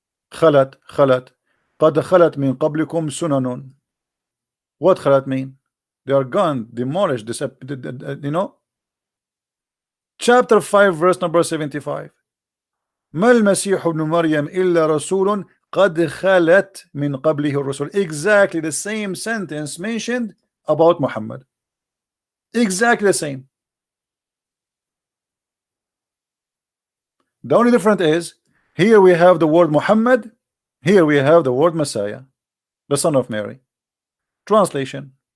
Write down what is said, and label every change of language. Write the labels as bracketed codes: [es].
[ar] خلت قد خلت من قبلكم سنن. [en] What خلت mean? They are gone, demolished, you know. Chapter 5 verse number 75. [ar] ما المسيح ابن مريم إلا رسول قد خلت من قبله الرسل. [en] Exactly the same sentence mentioned about Muhammad. Exactly the same. The only difference is here we have the word Muhammad, here we have the word Messiah, the son of Mary. Translation.